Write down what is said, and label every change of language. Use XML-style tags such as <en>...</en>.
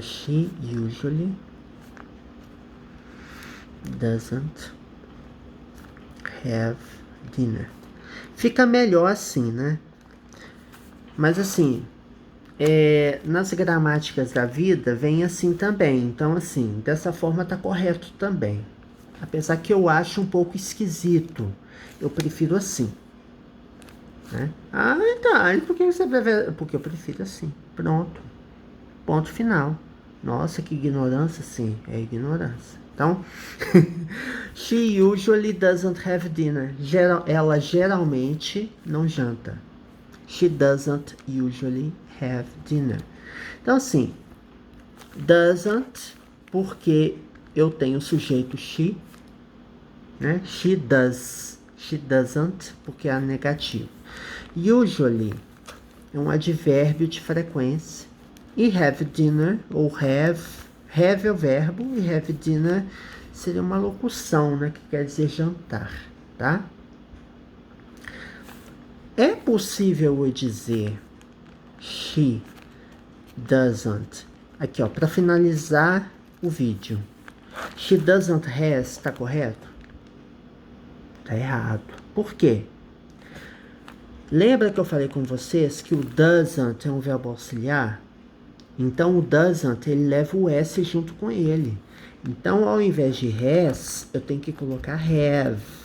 <en>She usually doesn't have dinner.</en> <pt>Fica melhor assim, né? Mas assim, nas gramáticas da vida vem assim também. Então, assim, dessa forma tá correto também. Apesar que eu acho um pouco esquisito. Eu prefiro assim. Né? Ah, tá. E por que você prefere? Porque eu prefiro assim. Pronto. Ponto final. Nossa, que ignorância, sim. É ignorância. Então,</pt> <en>she usually doesn't have dinner.</en> <pt>Ela geralmente não janta.</pt> <en>She doesn't usually have dinner.</en> <pt>Então, assim, doesn't, porque eu tenho o sujeito she, né?</pt> <en>She does. She doesn't,</en> <pt>porque é negativo. Usually é um advérbio de frequência. E have dinner, ou have é o verbo, e have dinner seria uma locução, né? Que quer dizer jantar, tá? É possível eu dizer</pt> <en>she doesn't.</en> <pt>Aqui, ó, para finalizar o vídeo.</pt> <en>She doesn't has,</en> <pt>tá correto? Tá errado. Por quê? Lembra que eu falei com vocês que o doesn't é um verbo auxiliar? Então, o doesn't, ele leva o S junto com ele. Então, ao invés de has, eu tenho que colocar have.</pt>